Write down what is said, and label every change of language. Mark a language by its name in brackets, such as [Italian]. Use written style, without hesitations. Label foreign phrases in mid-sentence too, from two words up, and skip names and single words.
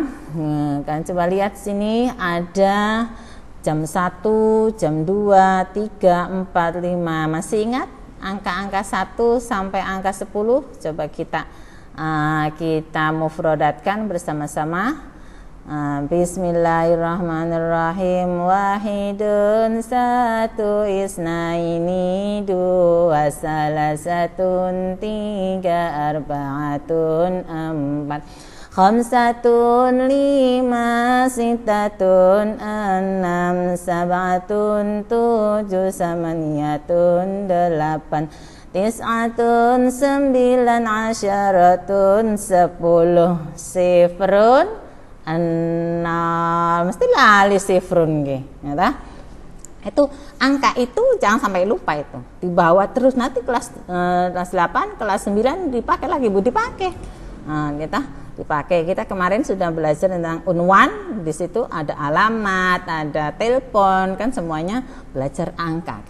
[Indonesian] Kalian coba lihat sini ada jam 1, jam 2, 3, 4, 5. Masih ingat angka-angka 1 sampai angka 10? Coba kita mufradatkan bersama-sama. [Arabic] بسم الله الرحمن الرحيم. [Indonesian] Wahidun, satu, isnaini, dua, salasatun, tiga, arba'atun, empat, khamsatun, lima, sitatun, enam, sab'atun, tujuh, samaniyatun, delapan, tis'atun, 9, asyaratun, 10, sifrun, [Javanese] mesti lali [Indonesian] sifrun ya ta? Itu angka itu jangan sampai lupa, itu dibawa terus, nanti kelas 8, kelas 9 dipakai lagi Bu, dipakai. Dipakai. Kita kemarin sudah belajar tentang unwan, di situ ada alamat, ada telepon, kan semuanya belajar angka.